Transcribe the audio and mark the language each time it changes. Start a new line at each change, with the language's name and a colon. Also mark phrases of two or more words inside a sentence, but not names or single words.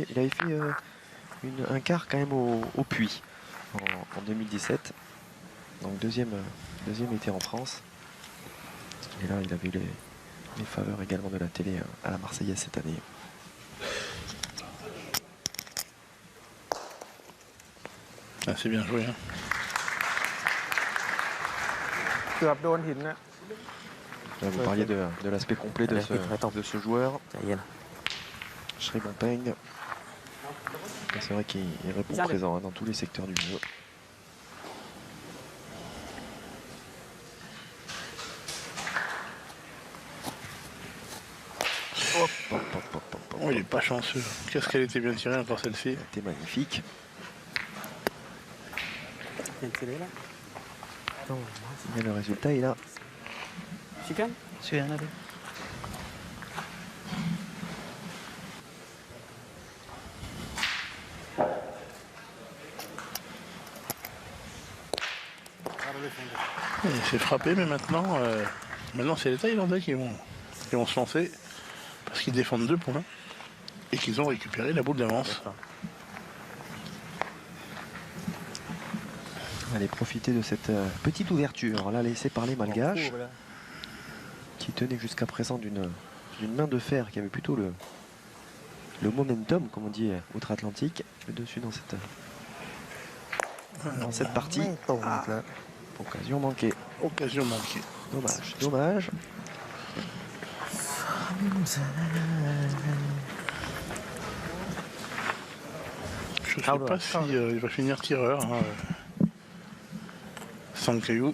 French: Il avait fait un quart quand même au Puy en 2017, donc deuxième été en France. Et là, il avait eu les faveurs également de la télé à la Marseillaise cette année. Ah, c'est bien joué. Hein.
Thai: เกือบโดนหินนะ
French: Là, vous parliez de l'aspect complet de ce joueur,
Thai: ใจเย็น
French: Shimon Peng. Et c'est vrai qu'il répond présent hein, dans tous les secteurs du jeu. Hop, hop, hop, hop, hop, hop. Oh, il est pas chanceux. Qu'est-ce qu'elle était bien tirée encore celle-ci. C'était magnifique.
Thai: เห็นสิเลยละ
French: Et le résultat est là.
Thai: ชิคเก้น เชื่อนะดิ
French: Il s'est frappé, mais maintenant c'est les Thaïlandais qui vont se lancer parce qu'ils défendent 2 points et qu'ils ont récupéré la boule d'avance. Allez profiter de cette petite ouverture là laissée par les Malgaches qui tenaient jusqu'à présent d'une main de fer qui avait plutôt le momentum comme on dit outre-Atlantique le dessus dans cette partie.
Thai: ไม่ตรงอีกแล้ว
French: Occasion manquée. Occasion manquée. Dommage. Je ne sais pas s'il va finir tireur. Hein, Sankayou.